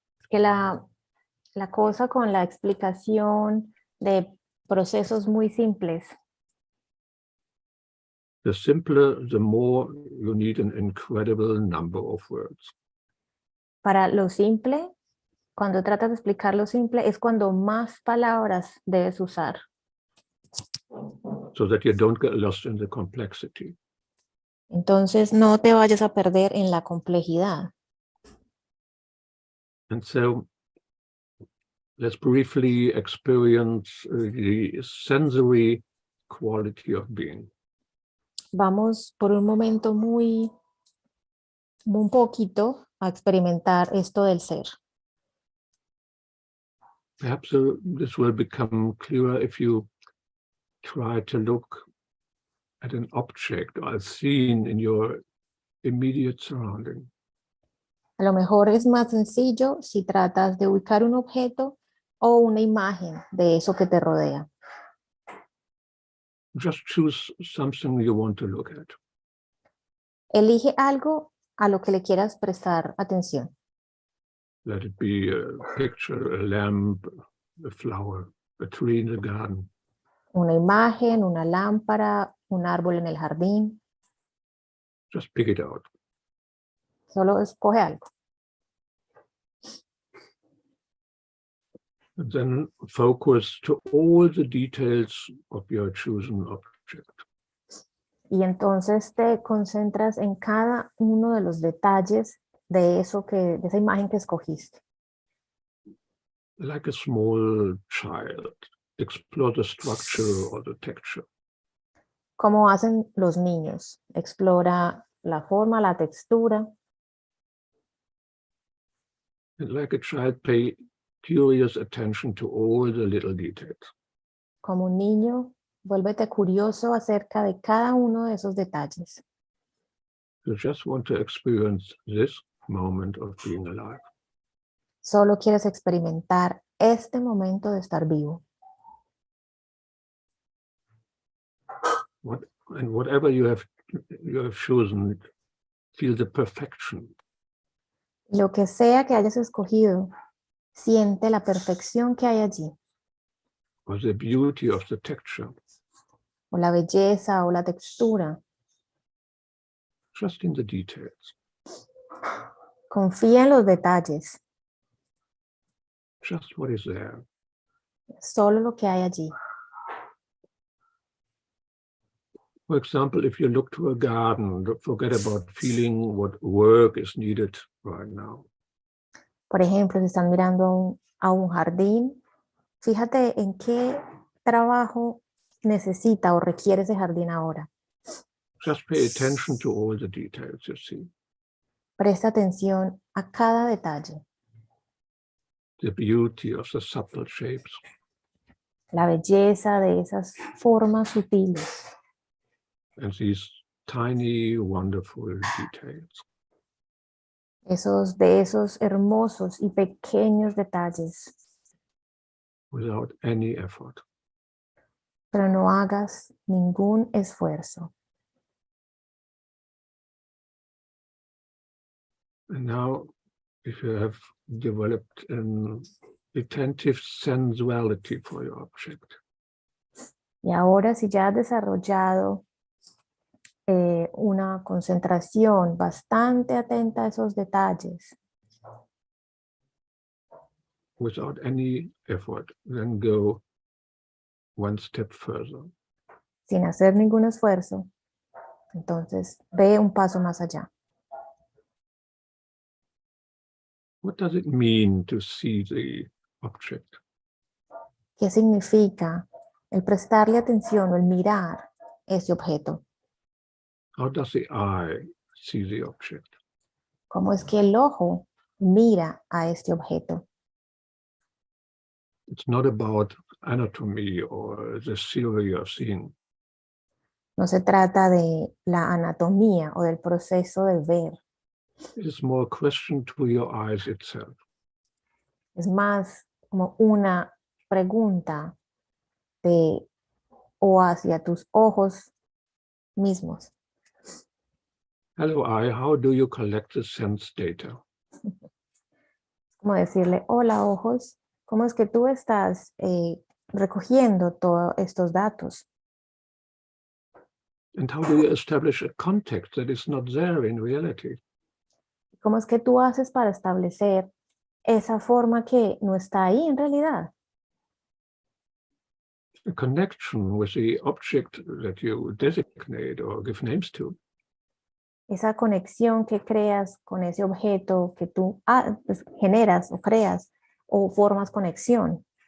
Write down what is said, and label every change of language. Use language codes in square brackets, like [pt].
[es] Que la cosa con la explicación de procesos muy simples, [en] The simpler, the more you need an incredible number of words. [es] para lo simple, cuando tratas de explicar lo simple, es cuando más palabras debes usar. [en] So that you don't get lost in the complexity. [es] Entonces no te vayas a perder en la complejidad. [en] And so let's briefly experience the sensory quality of being. [es] Vamos por un momento un poquito a experimentar esto del ser. [en] Perhaps this will become clearer if you try to look at an object or a scene in your immediate surrounding. [es] A lo mejor es más sencillo si tratas de ubicar un objeto o una imagen de eso que te rodea. [en] Just choose something you want to look at. [es] Elige algo a lo que le quieras prestar atención. [en] Let it be a picture, a lamp, a flower, a tree in the garden. [es] Una imagen, una lámpara, un árbol en el jardín. [en] Just pick it out. [es] Solo escoge algo. [en] And then focus to all the details of your chosen object. [es] Y entonces te concentras en cada uno de los detalles de esa imagen que escogiste. [en] Like a small child, explore the structure or the texture. [es] Como hacen los niños. Explora la forma, la textura. [en] And like a child, pay curious attention to all the little details. [es] Como un niño, vuélvete curioso acerca de cada uno de esos detalles. [en] You just want to experience this moment of being alive. [es] Solo quieres experimentar este momento de estar vivo. [en] And whatever you have chosen, feel the perfection. [es] Lo que sea que hayas escogido, siente la perfección que hay allí, [en] Or the beauty of the texture. [es] o la belleza o la textura. [en] Just in the details. [es] Confía en los detalles, [en] Just what is there. [es] solo lo que hay allí. [en] For example, if you look to a garden, forget about feeling what work is needed right now. [es] Por ejemplo, si están mirando a un jardín, fíjate en qué trabajo necesita o requiere ese jardín ahora. [en] Just pay attention to all the details you see. [es] Presta atención a cada detalle. [en] The beauty of the subtle shapes. [es] La belleza de esas formas sutiles. [en] And these tiny, wonderful details. [es] De esos hermosos y pequeños detalles. [en] Without any effort. [es] Pero no hagas ningún esfuerzo. [en] And now, if you have developed an attentive sensuality for your object, [es] Y ahora, si ya has desarrollado una concentración bastante atenta a esos detalles, [en] without any effort, then go one step further. [es] sin hacer ningún esfuerzo, entonces ve un paso más allá. [en] What does it mean to see the object? [es] ¿Qué significa el prestarle atención o el mirar ese objeto? [en] How does the eye see the object? [es] ¿Cómo es que el ojo mira a este objeto? [en] It's not about anatomy or the theory of seeing. [es] No se trata de la anatomía o del proceso de ver. [en] It is more a question to your eyes itself. [es] Es más como una pregunta de o hacia tus ojos mismos. [en] Hello, eye, how do you collect the sense data? [es] Como decirle, hola ojos, ¿cómo es que tú estás recogiendo todos estos datos? [en] And how do you establish a context that is not there in reality? [es] ¿Cómo es que tú haces para establecer esa forma que no está ahí en realidad? [en] A connection with the object that you designate or give names to. [es] Esa conexión que creas con ese objeto que tú pues, generas o creas o formas conexión.